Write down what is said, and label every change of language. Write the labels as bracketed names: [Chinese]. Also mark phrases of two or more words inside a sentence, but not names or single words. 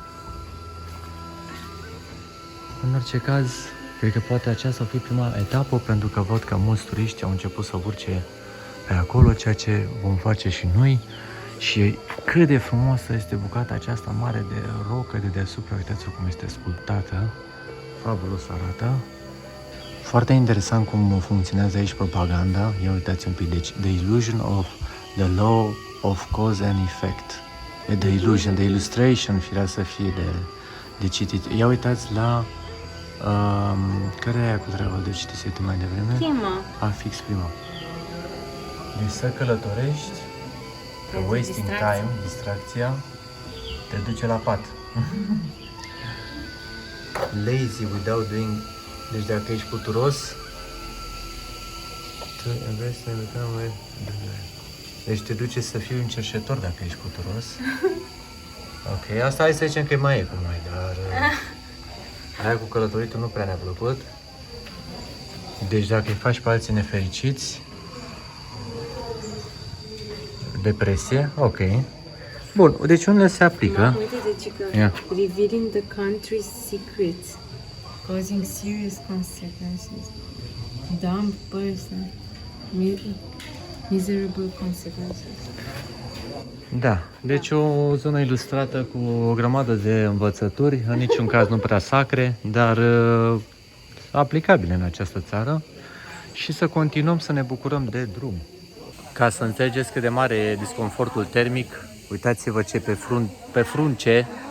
[Romanian] În orice caz, cred că poate aceasta fi prima etapă, pentru că văd că mulți turiști au început să urce pe acolo, ceea ce vom face și noi. Și cât de frumoasă este bucata aceasta mare de rocă de deasupra, uitați-vă cum este sculptată, fabulos arată. Foarte interesant cum funcționează aici propaganda. Ia uitați un pic, deci [English] the illusion of the law of cause and effect. The illusion, the illustration, [Romanian] firea să fie de citit. Ia uitați la care e aia cu treaba de citit mai devreme? Prima. Fix prima. Deci să călătorești, că [English] wasting time, [Romanian] distracția, te duce la pat. [English] Lazy without doing. [Romanian] Deci dacă ești puturos, deci te duce să fii un cerșetor dacă ești puturos. Ok, asta hai să zicem că mai e cu noi, dar aia cu călătoritul nu prea ne-a plăcut. Deci dacă îi faci pe alții nefericiți, depresie, ok. Bun, deci unele se aplică. Uite, deci că [English] revealing the country's secrets, causing serious consequences, dumb person, miserable consequences. [Romanian] Da, deci o zonă ilustrată cu o grămadă de învățături, în niciun caz nu prea sacre, dar aplicabile în această țară, și să continuăm să ne bucurăm de drum. Ca să înțelegeți cât de mare e disconfortul termic, uitați-vă ce pe frunce.